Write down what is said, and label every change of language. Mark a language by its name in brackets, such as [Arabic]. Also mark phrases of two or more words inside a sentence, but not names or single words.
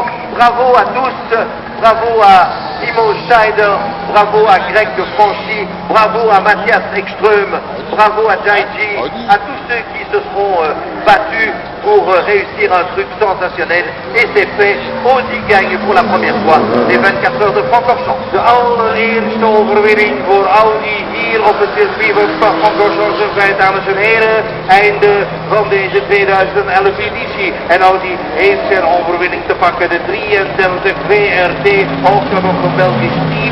[French] Bravo à tous, bravo à Timo Schneider, bravo à Greg Franchi, bravo à Matthias Ekström, bravo à Jaime, à tous ceux qui se seront battu pour réussir un truc sensationnel. Et c'est fait. Audi gagne pour la première fois les 24 heures de Francorchamps. [Dutch] De allereerste overwinning voor Audi hier op het circuit van Francorchamps, dames en heren. Einde van deze 2011 editie. En Audi heeft zijn overwinning te pakken. De 33 VRT, ook nog een Belgisch team.